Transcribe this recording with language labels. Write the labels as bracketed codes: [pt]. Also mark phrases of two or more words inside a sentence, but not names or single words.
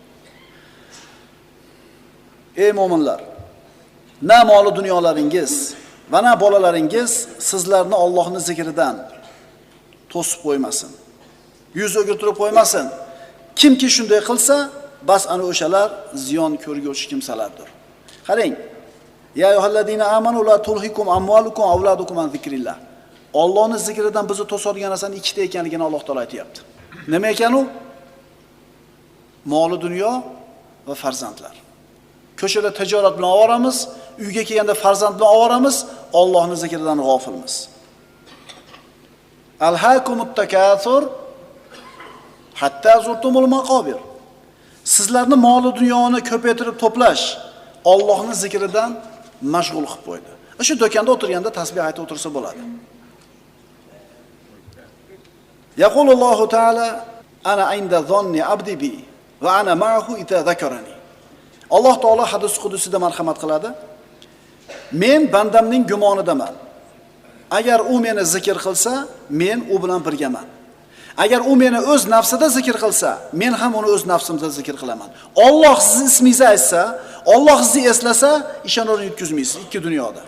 [uz] Ey mo'minlar, na moli dunyolaringiz va na bolalaringiz sizlarni Allohning zikridan to'sib qo'ymasin. Yuz o'girtirib qo'ymasin. Kimki shunday qilsa, bas ana o'shalar ziyon ko'rguvchi kimsalardir. Qarang. [ar] يا أيها الذين آمنوا لا تلهكم أموالكم أولادكم عن ذكر الله. [uz] Allohning zikridan bizni to'sadigan narsaning ikkita ekanligini Alloh taolo aytayapti. Nima ekan u? Moli dunyo va farzandlar. Ko'chada tijorat bilan ovoramiz, uyga kelganda farzand bilan ovoramiz, Allohning zikridan g'ofilmiz. [ar] ألهاكم التكاثر حتى زرتم المقابر. [uz] Sizlarni moli dunyoni ko'paytirib to'plash Allohning zikridan mashg'ul qilib qo'ydi. Shu do'konda o'tirganda tasbih aytib o'tirsa bo'ladi. [ar] يقول الله تعالى أنا عند ظن عبدي بي وأنا معه إذا ذكرني. [uz] Alloh taolo hadis qudusida marhamat qiladi. Men bandamning gumonidaman. Agar u meni zikr qilsa, men u bilan birgaman. Agar u meni o'z nafsida zikr qilsa, men ham uni o'z nafsimda zikr qilaman. Alloh sizni ismingizni aytsa, Alloh sizni eslasa, ishonarli yutkazmaysiz ikki dunyoda.